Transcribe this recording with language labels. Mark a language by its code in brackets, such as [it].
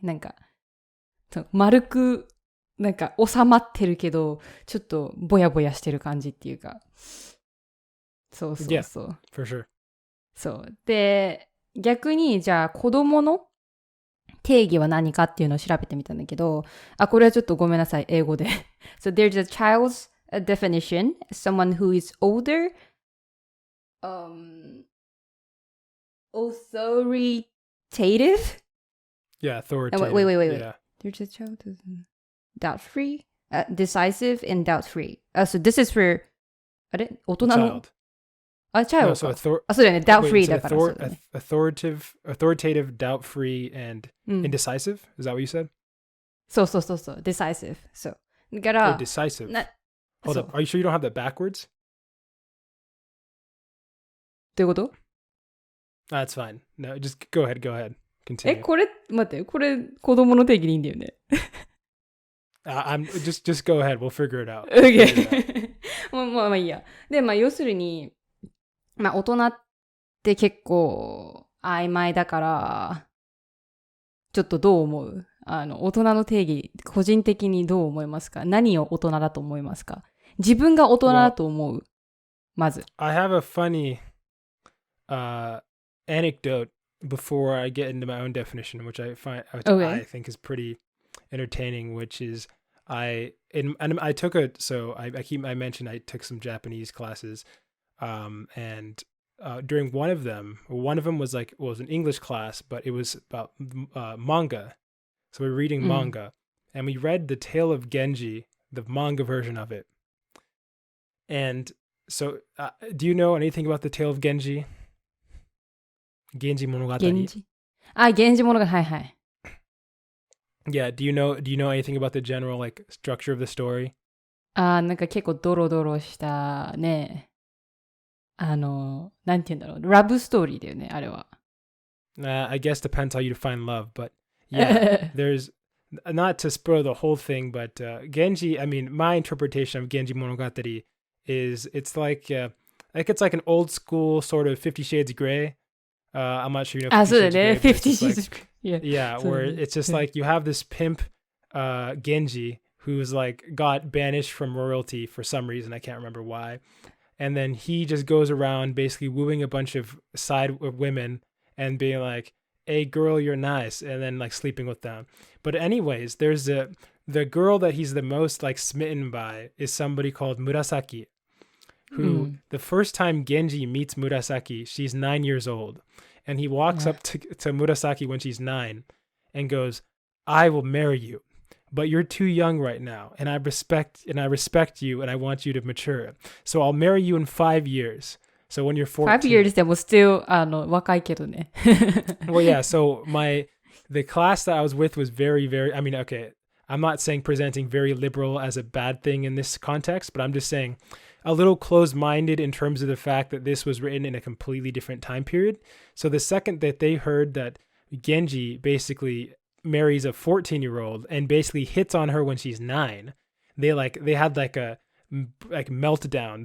[ja] なんか、丸く、なんか収まってるけど、ちょっとぼやぼやしてる感じっていうか。そう。 [en] Yeah, for sure. [ja] そう。で、逆に、じゃあ子供の定義は何かっていうのを調べてみたんだけど、これはちょっとごめんなさい、英語で。 [en] So there's a child's definition, someone who is older, authoritative? Yeah, authoritative. Wait. Yeah. There's a child who's doubt-free, decisive and doubt-free. So this is for, [ja] あれ大人の [en] Child. child No, so [ja] か。そうだよね、doubt-free だから。 [en] authoritative, doubt-free, and indecisive? Is that what you said? [ja] そう。decisive. そう。だから、 [en] decisive. Hold up. Are you sure you don't have that backwards? [ja] どういうこと？ [en] That's fine. No, just go ahead. Continue. [ja] これ子供の定義でいいんだよね。 [en] just go ahead. We'll figure it out. [ja] Okay. まあいいや。で、まあ要するに、まあ大人って結構曖昧だから、ちょっとどう思う？大人の定義、個人的にどう思いますか？何を大人だと思いますか？自分が大人だと思う？まず。 [en] I have a funny anecdote before I get into my own definition, which I think is pretty entertaining, which is I mentioned I took some Japanese classes, and during one of them was an English class, but it was about manga. So we were reading manga, and we read The Tale of Genji, the manga version of it. And so, do you know anything about The Tale of Genji? Genji Monogatari. [ja] 源氏物語、はい。 [en] Yeah, do you know anything about the general like structure of the story? [ja] なんか結構ドロドロしたね。なんて言うんだろう。ラブストーリーだよね、あれは。 [en] I guess depends how you define love, but yeah, there's not to spoil the whole thing, but Genji, I mean, my interpretation of Genji Monogatari is it's like it's like an old school sort of 50 Shades of Grey. I'm not sure you know 50 Shades of Grey. 50 Shades of Grey. Yeah, where it's just like you have this pimp Genji who's like got banished from royalty for some reason, I can't remember why. And then he just goes around basically wooing a bunch of side women and being like, "Hey girl, you're nice," and then like sleeping with them. But anyways, there's the girl that he's the most like smitten by is somebody called Murasaki, who the first time Genji meets Murasaki, she's 9 years old. And he walks up to Murasaki when she's 9 and goes, "I will marry you, but you're too young right now, and I respect you, and I want you to mature. So I'll marry you in 5 years. So when you're 14." 5 years [ja] でも [en] still [ja] 若いけどね。 [en] Well, yeah. So the class that I was with was very, very. I mean, okay, I'm not saying presenting very liberal as a bad thing in this context, but I'm just saying a little closed-minded in terms of the fact that this was written in a completely different time period. So the second that they heard that Genji basically marries a 14-year-old and basically hits on her when she's 9, they had like a meltdown.